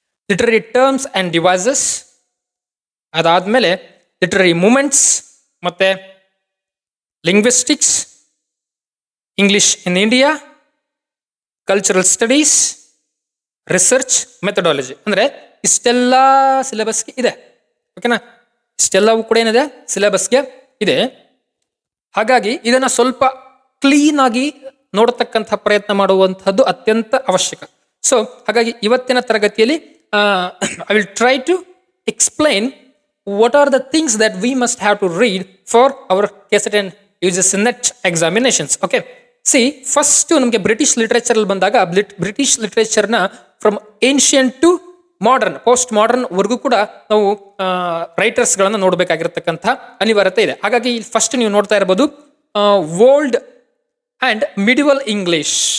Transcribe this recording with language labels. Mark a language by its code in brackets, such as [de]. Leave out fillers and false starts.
[kn] Literary terms and devices, ಅದಾದ್ಮೇಲೆ literary moments ಮತ್ತೆ linguistics, English in India, cultural studies, research methodology. ಅಂದ್ರೆ ಇಷ್ಟೆಲ್ಲ ಸಿಲೆಬಸ್ಗೆ ಇದೆ. ಓಕೆನಾ, ಇಷ್ಟೆಲ್ಲವೂ ಕೂಡ ಏನಿದೆ ಸಿಲೆಬಸ್ಗೆ ಇದೆ. ಹಾಗಾಗಿ ಇದನ್ನ ಸ್ವಲ್ಪ ಕ್ಲೀನ್ ಆಗಿ ನೋಡತಕ್ಕಂಥ ಪ್ರಯತ್ನ ಮಾಡುವಂತಹದ್ದು ಅತ್ಯಂತ ಅವಶ್ಯಕ. [en] so [kn] ಹಾಗಾಗಿ ಇವತ್ತಿನ ತರಗತಿಯಲ್ಲಿ [en] I will try to explain what are the things that we must have to read for our KCET and UGC NET examinations. Okay, see, first [kn] ನಮಗೆ ಬ್ರಿಟಿಷ್ ಲಿಟರೇಚರ್ ಅಲ್ಲಿ ಬಂದಾಗ British ಲಿಟರೇಚರ್ನ [en] from ancient to modern, [kn] post modern ವರ್ಗೂ ಕೂಡ ನಾವು ರೈಟರ್ಸ್ಗಳನ್ನು ನೋಡಬೇಕಾಗಿರತಕ್ಕಂಥ ಅನಿವಾರ್ಯತೆ ಇದೆ. ಹಾಗಾಗಿ first ನೀವು ನೋಡ್ತಾ ಇರಬಹುದು ಓಲ್ಡ್ ಅಂಡ್ ಮಿಡಿವಲ್ ಇಂಗ್ಲಿಷ್.